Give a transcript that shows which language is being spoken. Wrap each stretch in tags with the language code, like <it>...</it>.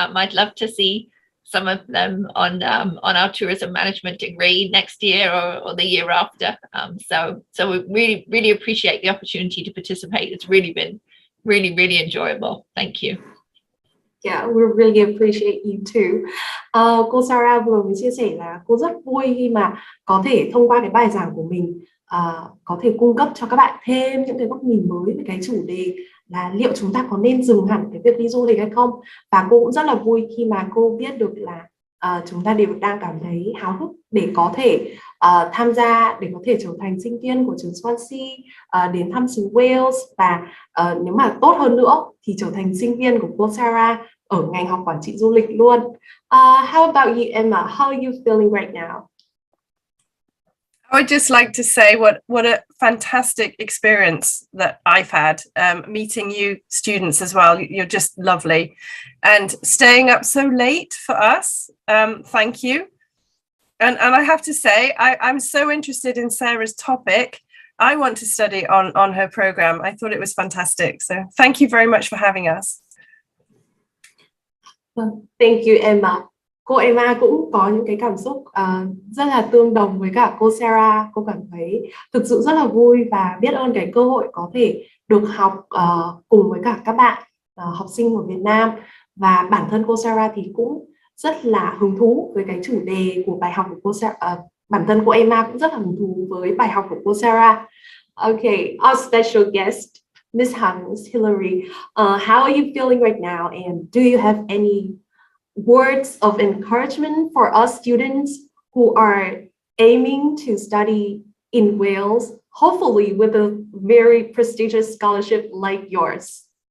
<en>I'd love to see some of them on our tourism management degree next year or the year after. So we really appreciate the opportunity to participate. It's really been really enjoyable. Thank you. Yeah, we really appreciate you too.</en> <vi>Cô Sarah vừa mới chia sẻ là cô rất vui khi mà có thể thông qua cái bài giảng của mình có thể cung cấp cho các bạn thêm những cái góc nhìn mới về cái chủ đề là liệu chúng ta có nên dừng hẳn cái việc đi du lịch hay không. Và cô cũng rất là vui khi mà cô biết được là chúng ta đều đang cảm thấy háo hức để có thể tham gia, để có thể trở thành sinh viên của trường Swansea, đến thăm xứ Wales, và nếu mà tốt hơn nữa thì trở thành sinh viên của cô Sarah ở ngành học quản trị du lịch luôn.</vi> <en>How about you, Emma? How are you feeling right now? I would just like to say what a fantastic experience that I've had meeting you students as well. You're just lovely, and staying up so late for us. Thank you. And I have to say, I'm so interested in Sarah's topic. I want to study on her program. I thought it was fantastic. So thank you very much for having us. Thank you, Emma.</en> <vi>Cô Emma cũng có những cái cảm xúc rất là tương đồng với cả cô Sarah. Cô cảm thấy thực sự rất là vui và biết ơn cái cơ hội có thể được học cùng với cả các bạn học sinh của Việt Nam. Và bản thân cô Sarah thì cũng rất là hứng thú với cái chủ đề của bài học của cô Sarah. Bản thân cô Emma cũng rất là hứng thú với bài học của cô Sarah.</vi> <en>Okay, our special guest, Miss Hillary, how are you feeling right now, and do you have any words of encouragement for us students who are aiming to study in Wales, hopefully with a very prestigious scholarship like yours?</en>